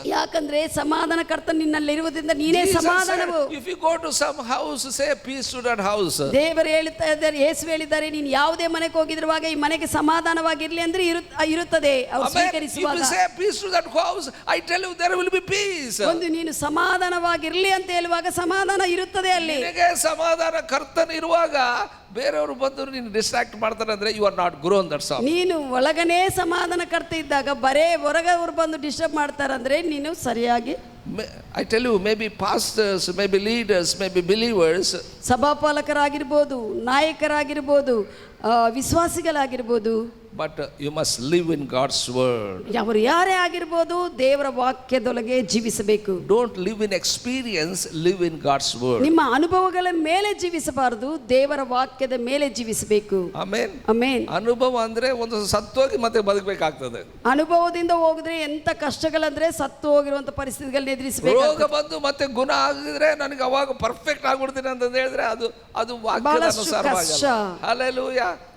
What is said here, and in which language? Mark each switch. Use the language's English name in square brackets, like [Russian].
[Kannada] ಯಾಕಂದ್ರೆ ಸಮಾಧಾನ ಕರ್ತ ನಿನ್ನಲ್ಲಿರುವುದರಿಂದ ನೀನೇ ಸಮಾಧಾನವು. [English] If you go to some house, say peace to that house. [Kannada] ದೇವರು ಹೇಳ್ತಾ ಇದ್ದಾರೆ, ಯೇಸು ಹೇಳಿದ್ದಾರೆ, ನೀನು ಯಾವುದೇ ಮನೆಗೆ ಹೋಗಿದ್ರುವಾಗ ಈ ಮನೆಗೆ ಸಮಾಧಾನವಾಗಿರ್ಲಿ ಅಂದ್ರೆ ಇರುತ್ತದೆ. ಅವರು ಸ್ವೀಕರಿಸುವಾಗ [English] if you say peace to that house, I tell you there will be peace. [Kannada] ಒಂದು ನೀನು ಸಮಾಧಾನವಾಗಿರ್ಲಿ ಅಂತ ಹೇಳುವಾಗ ಸಮಾಧಾನ ಇರುತ್ತದೆ ಅಲ್ಲಿ. ನಿನಗೆ ಸಮಾಧಾನ ಕರ್ತನ ಇರುವಾಗ ಬೇರೆಯವರು ಬಂದು ನೀನು ಡಿಸ್ಟ್ರಾಕ್ಟ್ ಮಾಡ್ತಾರೆ ಅಂದ್ರೆ [English] You are not grown. That's all. [Kannada] ನೀನು ಒಳಗನೇ ಸಮಾಧಾನ ಕರ್ತ ಇದ್ದಾಗ ಬರೇ ಹೊರಗೆ ಅವರು ಬಂದು ಡಿಸ್ಟರ್ಬ್ ಮಾಡ್ತಾರಂದ್ರೆ ನೀನು ಸರಿಯಾಗಿ. [English] I tell you, maybe pastors, maybe leaders, maybe believers, [Kannada] ಸಭಾಪಾಲಕರಾಗಿರ್ಬೋದು, ನಾಯಕರಾಗಿರ್ಬೋದು, ವಿಶ್ವಾಸಿಗಳಾಗಿರ್ಬೋದು, [English] but you must live in God's word. [Kannada] ಅವರು ಯಾರೇ ಆಗಿರ್ಬೋದು ದೇವರ ವಾಕ್ಯದೊಳಗೆ ಜೀವಿಸಬೇಕು. [English] Don't live in experience, live in God's word. [Kannada] ನಿಮ್ಮ ಅನುಭವಗಳ ಮೇಲೆ ಜೀವಿಸಬಾರದು, ದೇವರ ವಾಕ್ಯದ ಮೇಲೆ ಜೀವಿಸಬೇಕು. ಆಮೆನ್. ಆಮೆನ್. ಅನುಭವ ಅಂದ್ರೆ ಒಂದು ಸತ್ತೋಗಿ ಮತ್ತೆ ಬದುಕಬೇಕಾಗ್ತದೆ. ಅನುಭವದಿಂದ ಹೋಗಿದ್ರೆ ಎಂತ ಕಷ್ಟಗಳಂದ್ರೆ ಸತ್ತು ಹೋಗಿರುವಂತ ಪರಿಸ್ಥಿತಿಗಳನ್ನ ಎದುರಿಸಬೇಕು. ರೋಗ ಬಂದು ಮತ್ತೆ ಗುಣ ಆಗಿದ್ರೆ ನನಗೆ ಅವಾಗ ಪರ್ಫೆಕ್ಟ್ ಆಗ್ಬಿಡ್ತೀನಿ ಅಂತ ಹೇಳಿದ್ರೆ ಅದು ವಾಕ್ಯದ ಅನುಸಾರವಾಗಲ್ಲ. ಹಲ್ಲೆಲೂಯಾ.